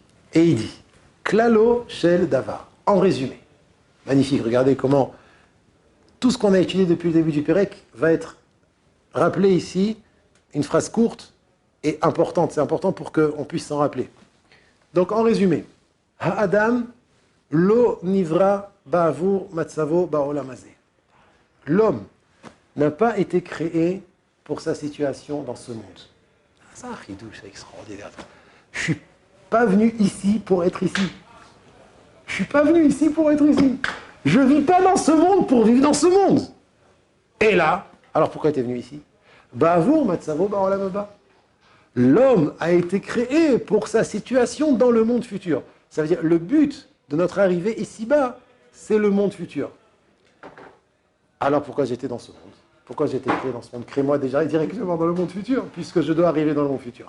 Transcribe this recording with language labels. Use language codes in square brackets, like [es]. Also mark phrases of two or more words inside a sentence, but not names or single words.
[fr] Et il dit, [he] כללו של דבר, [fr] en résumé. Magnifique, regardez comment tout ce qu'on a étudié depuis le début du Perek va être rappelé ici, une phrase courte et importante. C'est important pour qu'on puisse s'en rappeler. Donc, en résumé, [he] האדם לא נברא בעבור מצבו בעולם הזה. [fr] L'homme n'a pas été créé pour sa situation dans ce monde. C'est un chidouche, c'est extraordinaire. Je ne suis pas venu ici pour être ici. Je ne suis pas venu ici pour être ici. Je ne vis pas dans ce monde pour vivre dans ce monde. Et là, alors pourquoi tu es venu ici? [he] בעבור מצבו בעולם הבא. [fr] L'homme a été créé pour sa situation dans le monde futur. Ça veut dire le but de notre arrivée ici-bas, c'est le monde futur. Alors pourquoi j'étais dans ce monde? Pourquoi j'étais créé dans ce monde? Crée-moi déjà directement dans le monde futur, puisque je dois arriver dans le monde futur.